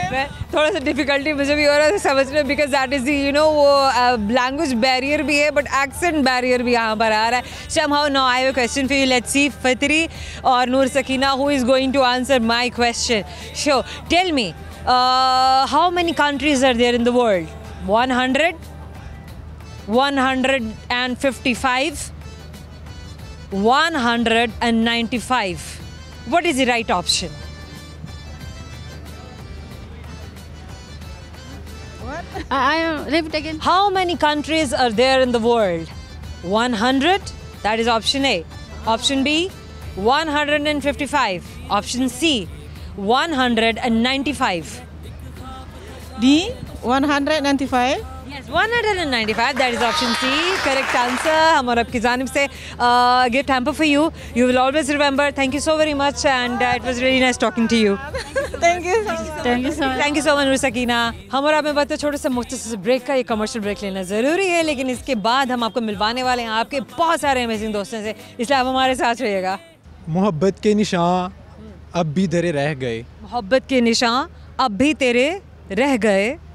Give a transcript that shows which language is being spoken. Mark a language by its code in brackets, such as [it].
[hi] Well, थोड़ा सा difficulty मुझे भी हो रहा है समझने, [en] because that is the [hi] वो language barrier भी है, [en] but accent barrier [hi] भी यहाँ पर आ रहा है. [en] Somehow now I have a question for you. Let's see Fitri or Noor Sakina who is going to answer my question. So tell me, how many countries are there in the world? 100, 155, 195. What is the right option? I repeat again. How many countries are there in the world? 100, that is option A. Option B, 155. Option C, 195. D, 195. Yes, 195, that is option C. Correct answer. [hi] हम और आपकी जानिब से [en] gift hamper for you. You will always remember. Thank you so very much, and it was really nice talking to you. Thank you. Thank you so much. Thank you so much Noor Sakina. [hi] हम और आप में बात छोटे से मुख्तसर break का, ये कमर्शियल ब्रेक लेना ज़रूरी है, लेकिन इसके बाद हम आपको मिलवाने वाले हैं आपके बहुत सारे अमेजिंग दोस्तों से, इसलिए आप हमारे साथ रहिएगा. मोहब्बत के निशान अब भी धरे रह गए, मोहब्बत के निशान अब भी तेरे रह गए,